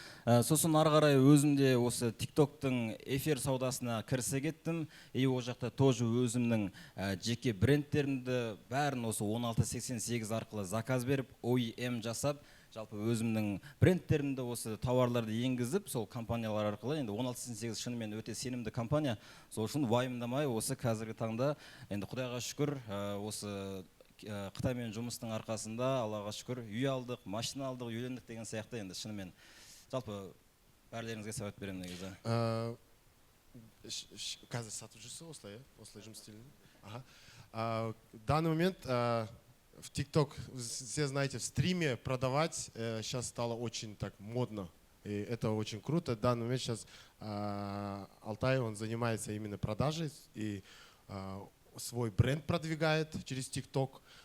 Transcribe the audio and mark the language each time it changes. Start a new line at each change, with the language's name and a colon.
Kazakh: Сосын ары қарай өзімде осы TikTok-тың эфир саудасына кірісе кеттім. И ол жақта тоже өзімнің жеке брендтерімді бәрін осы 1688 арқылы заказ беріп, OEM жасап, жалпы өзімнің брендтерімді осы тауарларды енгізіп, сол компаниялар арқылы, енді 1688 шынымен өте сенімді компания. Сол үшін уайымдамай осы қазіргі таңда, енді Құдайға шүкір, осы Қытаймен жұмыстың арқасында, Аллаға шүкір, үй алдық, машина алдық, үйлендік деген сияқты, енді шынымен жалпы бәрлеріңізге сәует беремін негізі. Қазір сатып жүрсіз осылай жұмыс істелін.
Russian: В данный момент в TikTok, все знаете, в стриме продавать сейчас стало очень так модно. И это очень круто. В данный момент сейчас Алтай, он занимается именно продажей и свой бренд продвигает через TikTok.